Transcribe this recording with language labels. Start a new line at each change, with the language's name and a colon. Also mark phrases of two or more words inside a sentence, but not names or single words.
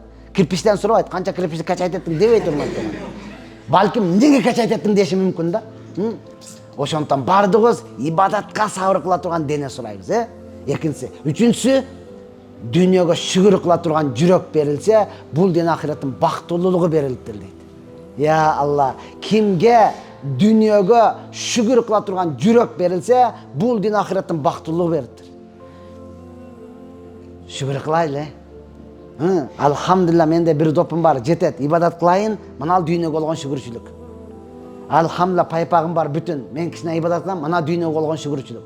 Kyrgyz: Кирпичтен сурабайт, канча кирпичти качайт еттиң дебейт урматтуу. Балким неге качайт еттиң деши мүмкүн да. Ошондон бардыгыбыз ибадатка сабыр кыла турган дене сурайбыз, Экинчиси, үчүнчүсү, дүйнөгө шүгүр кыла турган жүрөк берилсе, бул ден ахиреттин бактылуулугу берилиптир дейт. Я Алла, кимге
Uzbek: dunyoga shukr qila turgan yurak berilsa, bu din oxiratdan baxtlilik berdi. Shukr qilayli. Alhamdulillah, menda bir dopim bor, jetet, ibodat qilayin, mana dunyoga bo'lgan shukrchilik. Alhamdulillah, paypag'im bor bütün. Men kishina ibodat qilaman, mana dunyoga bo'lgan shukrchilik.